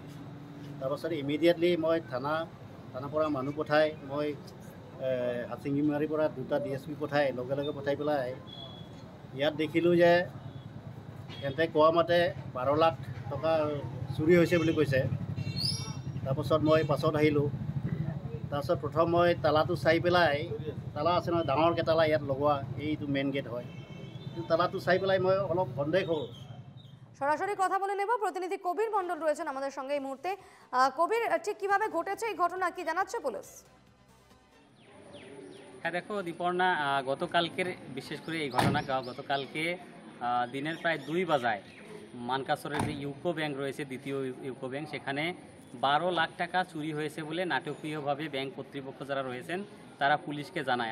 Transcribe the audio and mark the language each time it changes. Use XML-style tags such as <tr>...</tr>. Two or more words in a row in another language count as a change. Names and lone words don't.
<as>তাৰপাছত ইমিডিয়েটলি মই থানাৰ পৰা মানুহ পঠাই মই হাচিঙিমাৰীৰ পৰা 2টা DSP পঠাই লগে লগে পঠাই পেলাই ইয়াত দেখিলোঁ যে সিহঁতে কোৱা মতে 12 লাখ টকা চুৰি হৈছে বুলি কৈছে। তাৰপাছত মই পাছত আহিলোঁ। তাৰপাছত প্ৰথম মই তালাটো চাই পেলাই, তালা আছে নহয় ডাঙৰকৈ তালা ইয়াত লগোৱা, এইটো</as> <en>main gate</en> <as>হয়, তালাটো চাই পেলাই মই অলপ সন্দেহ হ'ল।</as> <bn>সরাসরি কথা বলে নেব, প্রতিনিধি কবির মণ্ডল রয়েছেন আমাদের সঙ্গে এই মুহূর্তে। কবির, ঠিক কিভাবে ঘটেছে এই ঘটনা, কি জানাচ্ছে পুলিশ? হ্যাঁ দেখো দীপর্ণা, গতকালকের বিশেষ করে এই ঘটনা গতকালকে দিনের প্রায় 2 বাজায় মানকাচরের যে ইউকো ব্যাংক রয়েছে, দ্বিতীয় ইউকো ব্যাংক, সেখানে 12 লাখ টাকা চুরি হয়েছে বলে নাটকীয়ভাবে ব্যাংক কর্তৃপক্ষ যারা রয়েছেন তারা পুলিশকে জানায়।</bn>